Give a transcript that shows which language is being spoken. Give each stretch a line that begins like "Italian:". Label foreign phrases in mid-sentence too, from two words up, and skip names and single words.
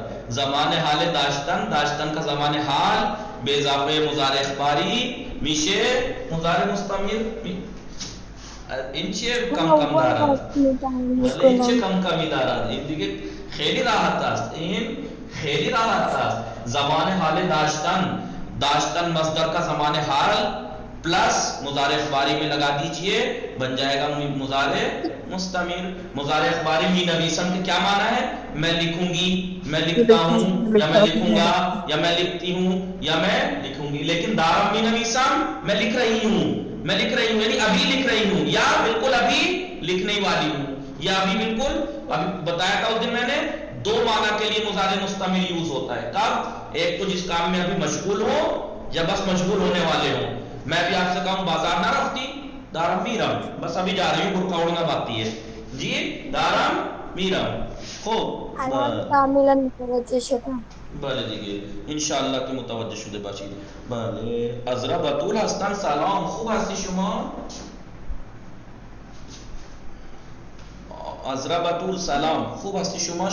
Persian: زمان حال داشتن کا زمان حال به اضافه مضارع اخباری میشه مضارع مستمر. این چه کم دارد؟ ولی این چه کمی دارد؟ این دیگه خیلی راحت است. این خیلی راحت است. زمان حال داشتن مصدر
Urdu: کا
Persian: زمان حال
Urdu: پلس
Persian: مضارع اخباری
Urdu: میں لگا دیجئے، بن جائے گا
Persian: مضارع مستمر. مضارع اخباری می نویسم
Urdu: کہ کیا معنی ہے؟ میں لکھوں گی، میں لکھتا ہوں، یا میں لکھوں گا، یا میں لکھتی ہوں، یا میں لکھوں گی. لیکن
Persian: دارم می نویسم
Urdu: میں لکھ رہی ہوں یعنی ابھی لکھ رہی ہوں، یا بالکل ابھی لکھنے والی ہوں، یا ابھی بالکل ابھی بتایا تھا اس دن میں نے دو معنی کے لیے
Persian: مضارع مستمر
Urdu: یوز ہوتا ہے. کب؟ ایک تو جس کام میں ابھی مشغول ہو یا بس مشغول ہونے والے ہوں. میں بھی آپ سے کہوں
Persian: بازار نہ رفتی دارم میرم،
Urdu: بس ابھی جا رہی ہوں، برقع اڑنا باقی ہے جی،
Persian: دارم میرم. خوب کاملا متوجه شدم. بله دیگه انشاءالله که متوجه شده باشید. بله عذرا بطول هستن سلام، خوب هستی شما؟ عذرا بطول سلام، خوب هستی شما؟